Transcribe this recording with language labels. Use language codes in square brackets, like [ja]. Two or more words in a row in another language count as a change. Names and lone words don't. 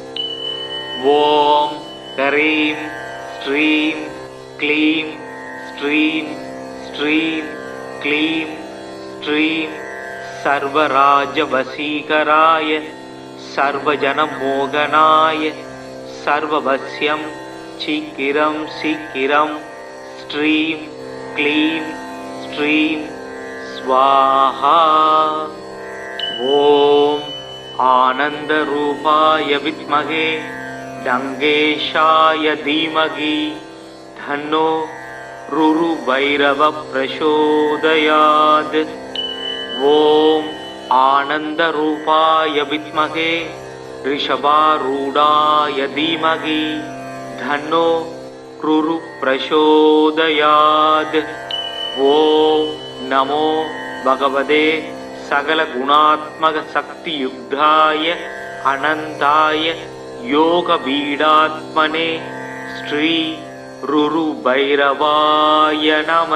[sa] ॐ ह्रीं श्रीं क्लीं श्रीं श्रीं क्लीं श्रीं सर्वराजवशीकराय सर्वजनमोहनाय सर्ववश्यं शीघ्रं शीघ्रं श्रीं क्लीं श्रीं स्वाहा। ॐ आनन्दरूपाय विद्महे डङ्गेशाय धीमहि तन्नो रुरुभैरवः प्रचोदयात्। ॐ आनन्दरूपाय विद्महे ऋषभारूढाय धीमहि तन्नो रुरु प्रचोदयात्. ॐ नमो भगवते सकल गुणात्मक शक्ति युक्ताय अनन्ताय योग पीठात्मने श्री रुरु भैरवाय नम.